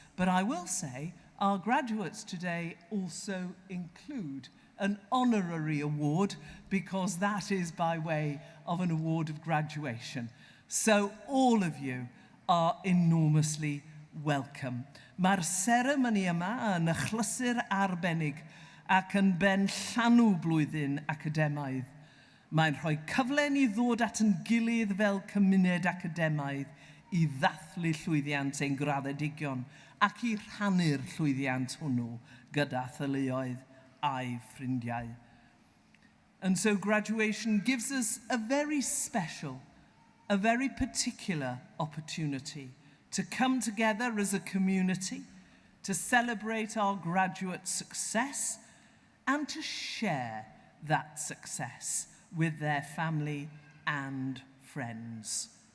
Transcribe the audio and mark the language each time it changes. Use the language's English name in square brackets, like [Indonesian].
[English] But I will say, our graduates today also include an honorary award, because that is by way of an award of graduation. So all of you are enormously welcome. [Welsh] Mae'r seremoni yma yn achlysur arbennig ac yn ben llanw blwyddyn academaidd. Mae'n rhoi cyfle ni ddod at yn gilydd fel cymuned academaidd i ddathlu llwyddiant ein graddedigion ac i rhannu'r llwyddiant hwnnw gyda theuluoedd a'i ffrindiau. [English] And so graduation gives us a very special, a very particular opportunity to come together as a community, to celebrate our graduate success and to share that success with their family and friends.